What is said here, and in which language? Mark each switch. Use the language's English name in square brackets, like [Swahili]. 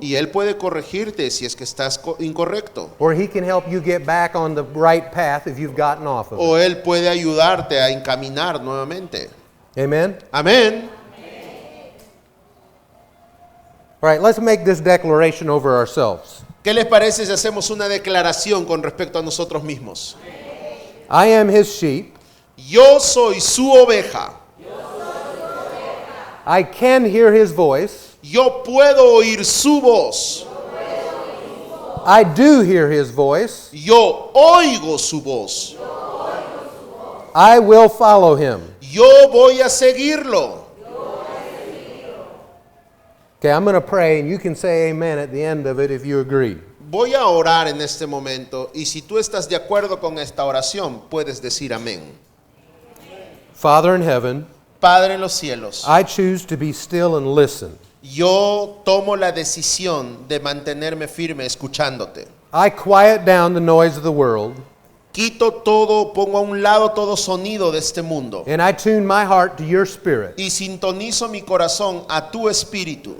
[Spanish] Y Él puede corregirte si es que estás incorrecto. [English] or He can help you get back on the right path if you've gotten off of it. [Spanish] O Él puede ayudarte a encaminar nuevamente. [English] Amen? [Spanish] Amén. [English] All right, let's make this declaration over ourselves. [Spanish] ¿Qué les parece si hacemos una declaración con respecto a nosotros mismos? [English] I am His sheep. [Spanish] Yo soy su oveja. [English] I can hear His voice. [Spanish] Yo puedo oír su voz. [English] I do hear His voice. [Spanish] Yo oigo su voz. [English] I will follow Him. [Spanish] Yo voy a seguirlo. [English] Okay, I'm going to pray, and you can say amen at the end of it if you agree. [Spanish] Voy a orar en este momento y si tú estás de acuerdo con esta oración, puedes decir amén. [English] Father in heaven, [Spanish] Padre en los cielos, [English] I choose to be still and listen. [Spanish] yo tomo la decisión de mantenerme firme escuchándote. [English] I quiet down the noise of the world, [Spanish] Quito todo, pongo a un lado todo sonido de este mundo [English] and I tune my heart to your spirit. [Spanish] y sintonizo mi corazón a tu espíritu.